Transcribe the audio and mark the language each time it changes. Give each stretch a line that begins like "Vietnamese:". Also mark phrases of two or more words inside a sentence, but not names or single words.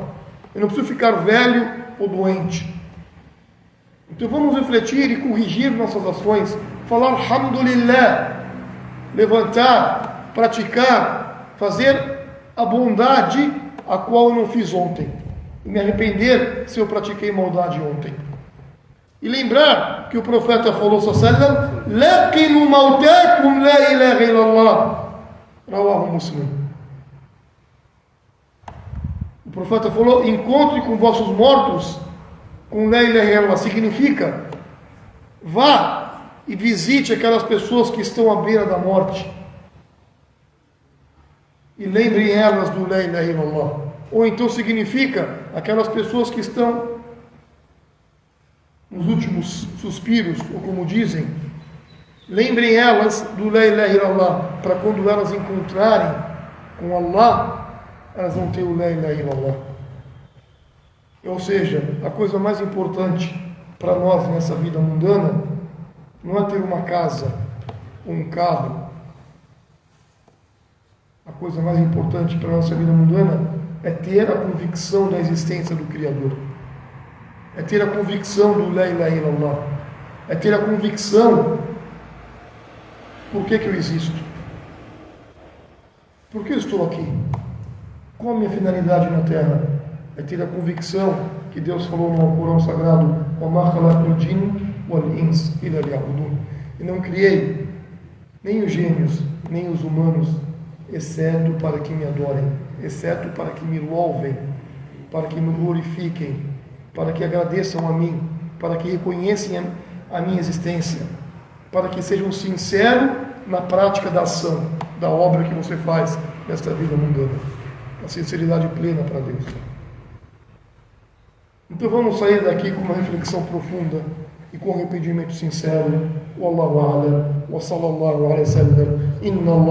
Portuguese: Eu não preciso ficar velho ou doente. Então vamos refletir e corrigir nossas ações, falar alhamdulillah, levantar, praticar, fazer a bondade a qual eu não fiz ontem, e me arrepender se eu pratiquei maldade ontem. E lembrar que o profeta falou
Arabic: صلى الله: لقنوا موتاكم لا إله إلا الله، رواه مسلم.
Portuguese: O profeta falou: encontre com vossos mortos com
Arabic: لا إله إلا الله.
Portuguese: Significa, vá e visite aquelas pessoas que estão à beira da morte e lembrem elas do
Arabic: لا إله إلا الله.
Portuguese: Ou então significa aquelas pessoas que estão nos últimos suspiros, ou como dizem, lembrem elas do
Arabic: لا إله إلا الله,
Portuguese: para quando elas encontrarem com Allah, elas vão ter o
Arabic: لا إله إلا الله.
Portuguese: Ou seja, a coisa mais importante para nós nessa vida mundana não é ter uma casa ou um carro. A coisa mais importante para a nossa vida mundana é ter a convicção da existência do Criador. É ter a convicção do
Arabic: لا إله إلا الله.
Portuguese: É ter a convicção: por que eu existo? Por que eu estou aqui? Qual a minha finalidade na Terra? É ter a convicção que Deus falou no Alcorão Sagrado:
Arabic: وَمَا خَلَقْتُ الْجِنَّ وَالْإِنسَ إِلَّا لِيَعْبُدُونِ.
Portuguese: E não criei nem os gênios, nem os humanos, exceto para que me adorem, exceto para que me louvem, para que me glorifiquem, para que agradeçam a mim, para que reconheçam a minha existência, para que sejam sinceros na prática da ação, da obra que você faz nesta vida mundana. A sinceridade plena para Deus. Então vamos sair daqui com uma reflexão profunda e com arrependimento sincero.
Arabic: والله أعلم وصلى الله عليه وسلم. إن الله